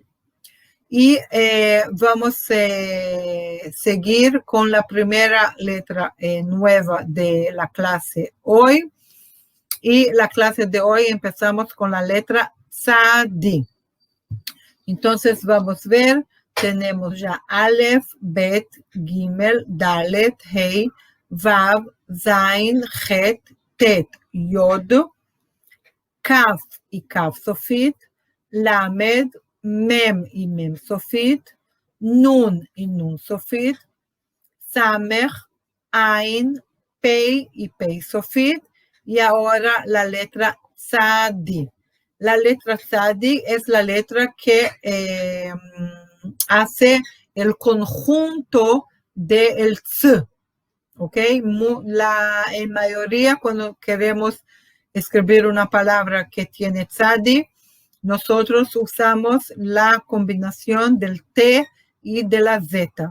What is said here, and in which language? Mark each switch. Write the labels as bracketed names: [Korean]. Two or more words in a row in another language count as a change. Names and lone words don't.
[Spanish] Y vamos a seguir con la primera letra nueva de la clase hoy. Y la clase de hoy empezamos con la letra Tzadi. Entonces vamos a ver, tenemos ya Aleph, Bet, Gimel, Dalet, Hei, Vav, Zain, Het, Tet, Yod, Kaf y Kaf Sofit, Lamed, Mem y Mem Sofit, Nun y Nun Sofit, Samech, Ain, Pei y Pei Sofit, y ahora la letra Tzadi. La letra Tzadi es la letra que hace el conjunto del Tz, ¿ok? En mayoría cuando queremos escribir una palabra que tiene Tzadi, nosotros usamos la combinación del T y de la Z.